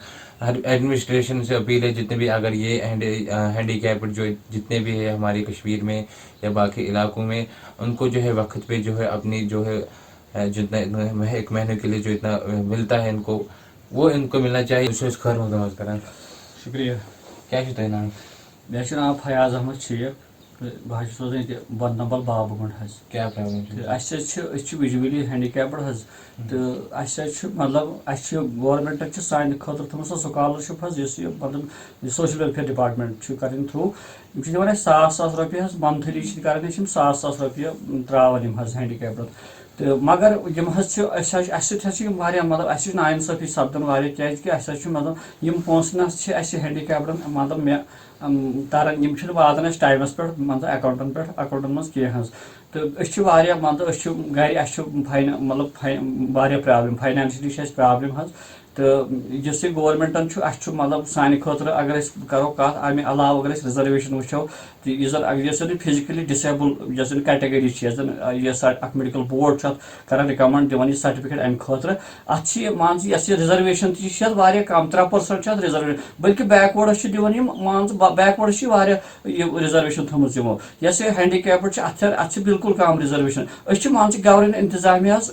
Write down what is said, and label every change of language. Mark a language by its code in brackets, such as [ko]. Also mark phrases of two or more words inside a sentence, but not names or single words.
[ur] ہر ایڈمنسٹریشن سے اپیل ہے جتنے بھی اگر یہ ہینڈی کیپڈ جو جتنے بھی ہے ہماری کشمیر میں یا باقی علاقوں میں، ان کو جو ہے وقت پہ جو ہے اپنی جو ہے جتنا ایک مہینے کے لیے جو اتنا ملتا ہے ان کو، وہ ان کو ملنا چاہیے. خیر مقدمات کریں. شکریہ. [ks] کیا تہ نام؟ مے ناو فیاض احمد شیخ. بہت روزان یہ بدنبل بابہ گنڈ حظ. کیا پرابلم؟ [en] visually handicapped [ks] حظ تو مطلب گورمنٹ سانہ خاطر تھومت سو سکالرشپ حظ اس مطلب [en] social welfare department [ks] کرن تھرو دِوان ساس رۄپیہِ حظ منتھلی کران ساس رۄپیہِ تراوان حظ ہینڈیکیپڈن تو مگر مطلب اس نا انصافی سپدان واریاہ کیازکہ مطلب پونسہٕ نہ ہینڈیکیپڈن مطلب مے تران واتان ٹائمس پہ مطلب اکاؤنٹن مز کی حظ تو مطلب گھر مطلب واریاہ پرابلم [en] financially problem [ks] حظ تو اس گورمنٹن مطلب سانہ خاطر اگر کرو کت امہ علاوہ اگر ریزرویشن وچو تو یس [en] physically disable [ks] یس کیٹگری یس [en] medical board [ks] کران ریکمنڈ دِوان یہ سرٹیفکیٹ امہ خاطر ات مان ژٕ ریزرویشن تہ کم 3% ریزرویشن بلکہ بیک وٲڈس دِوان مان ژٕ بیک وٲڈس واریاہ ریزرویشن تھٲومٕژ یمو یس ہینڈیکیپڈ ات بالکل کم ریزرویشن مان ژٕ گورنمنٹ انتظامیہ